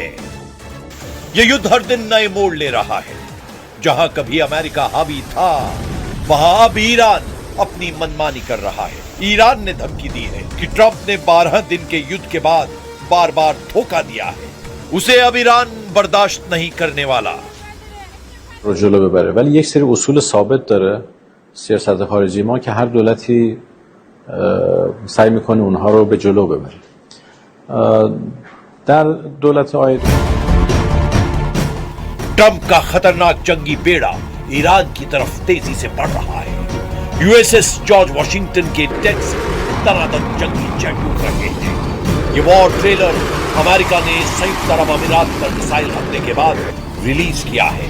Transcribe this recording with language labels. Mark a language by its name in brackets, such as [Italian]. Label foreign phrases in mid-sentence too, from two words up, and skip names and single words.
[Hindi] यह युद्ध हर दिन नए मोड़ ले रहा है। जहां कभी अमेरिका हावी था, वहां अब ईरान अपनी मनमानी कर रहा है। ईरान ने धमकी दी है कि ट्रंप ने 12 दिन के युद्ध के बाद बार बार धोखा दिया है, उसे अब ईरान बर्दाश्त नहीं करने वाला। [Persian] رو جلو ببره ولی یک سری اصول ثابت داره سیاست خارجی ما که هر دولتی سعی میکنه اونها رو به جلو ببره. در دولت [Hindi] ट्रंप का खतरनाक जंगी बेड़ा ईरान की तरफ तेजी से बढ़ रहा है। यूएसएस जॉर्ज वॉशिंगटन के डेक से तनातन जंगी जेट उड़ रहे हैं। ये [English] war trailer [Hindi] अमेरिका ने संयुक्त अरब अमीरात पर मिसाइल हमले के बाद रिलीज किया है।